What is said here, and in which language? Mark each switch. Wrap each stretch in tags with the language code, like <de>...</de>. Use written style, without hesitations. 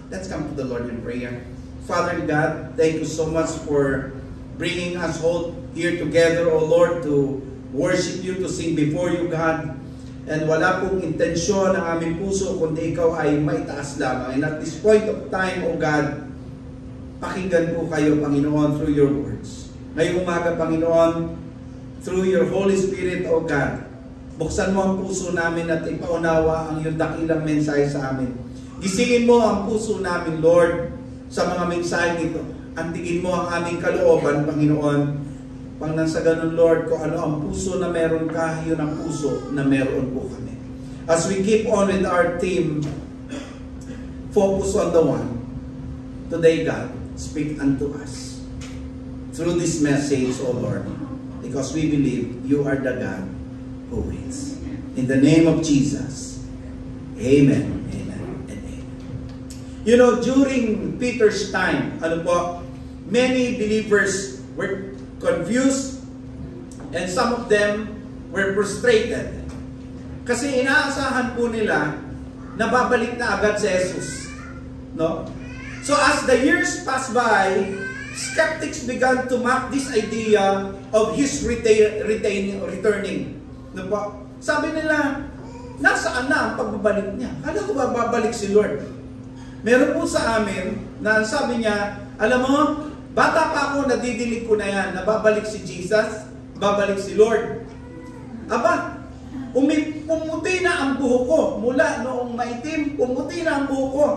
<en>Let's come to the Lord in prayer. Father God, thank you so much for bringing us all here together, O Lord, to worship you, to sing before you, God.</en> <tl>And wala pong intensyon ng aming puso kundi ikaw ay maitaas lamang.</tl> <en>And at this point of time, O God, pakinggan po kayo, Panginoon, through your words.</en> <tl>Ngayong umaga, Panginoon, through your Holy Spirit, O God, buksan mo ang puso namin at ipaunawa ang iyong dakilang mensahe sa amin. Gisingin mo ang puso namin, Lord, sa mga mensahe nito. Antigin mo ang aming kalooban, Panginoon. Pang nang sa ganun, Lord, kung ano ang puso na meron ka, yun ang puso na meron po kami.</tl> <en>As we keep on with our theme, focus on the one. Today, God, speak unto us through this message, O Lord, because we believe you are the God who waits. In the name of Jesus, amen, amen, and amen. You know, during Peter's time, many believers were confused, and some of them were frustrated.</en> <tl>Kasi inaasahan po nila na babalik na agad si Jesus. No?</tl> <en>So as the years passed by, skeptics began to mock this idea of His returning.</en> <tl>No po? Sabi nila, nasaan na ang pagbabalik niya? Kala ko ba babalik si Lord? Meron po sa amin na sabi niya, alam mo, bata pa ako, nadidinig ko na yan, na babalik si Jesus, babalik si Lord. Aba, pumuti na ang buhok ko. Mula noong maitim, pumuti na ang buhok ko.</tl>